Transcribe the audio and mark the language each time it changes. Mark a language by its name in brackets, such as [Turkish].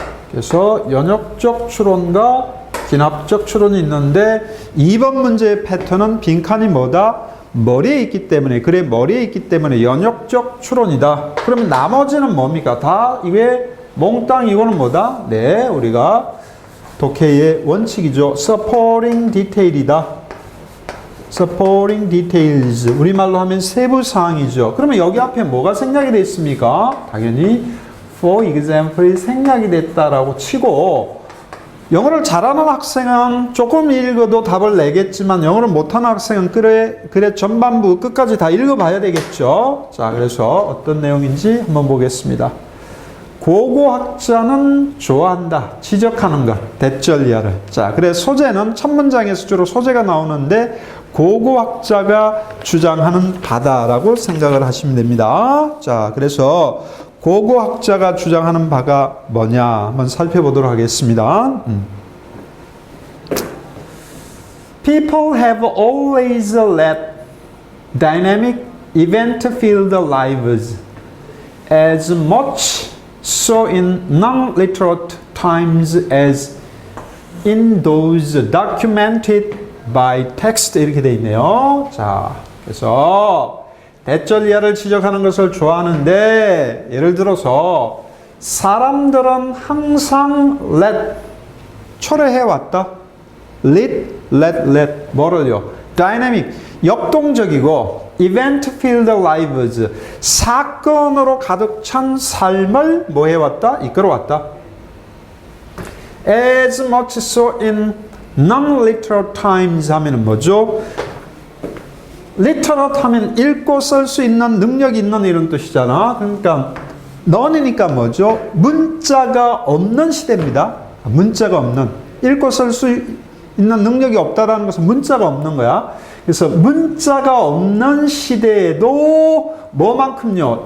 [Korean] 그래서 연역적 추론과 기납적 추론이 있는데 2번 문제의 패턴은 빈칸이 뭐다? 머리에 있기 때문에, 그래 머리에 있기 때문에 연역적 추론이다. 그러면 나머지는 뭡니까? 다 이게 몽땅 이거는 뭐다? 네, 우리가 독해의 원칙이죠. [English] supporting detail이다. supporting details. [Korean] 우리말로 하면 세부사항이죠. 그러면 여기 앞에 뭐가 생략이 되어 있습니까? 당연히 [English] for example [Korean] 이 생략이 됐다라고 치고, 영어를 잘하는 학생은 조금 읽어도 답을 내겠지만 영어를 못하는 학생은 그래 전반부 끝까지 다 읽어봐야 되겠죠. 자, 그래서 어떤 내용인지 한번 보겠습니다. 고고학자는 좋아한다. 지적하는 것. 대절이야를. 자, 그래 소재는 첫 문장에서 주로 소재가 나오는데 고고학자가 주장하는 바다라고 생각을 하시면 됩니다. 자, 그래서 고고학자가 주장하는 바가 뭐냐 한번 살펴보도록 하겠습니다. [English] People have always led dynamic, event-filled lives, as much so in non-literate times as in those documented by text. [Korean] 이렇게 돼 있네요. 자, 그래서 대절이야를 지적하는 것을 좋아하는데, 예를 들어서 사람들은 항상 let 초래해왔다. let 뭐를요? dynamic 역동적이고 [English] event-filled lives [Korean] 사건으로 가득 찬 삶을 뭐 해왔다? 이끌어왔다. [English] as much so in non-literal times [Korean] 하면은 뭐죠? literate 하면 읽고 쓸 수 있는 능력이 있는 이런 뜻이잖아. 그러니까 non이니까 뭐죠? 문자가 없는 시대입니다. 문자가 없는, 읽고 쓸 수 있는 능력이 없다라는 것은 문자가 없는 거야. 그래서 문자가 없는 시대에도 뭐만큼요?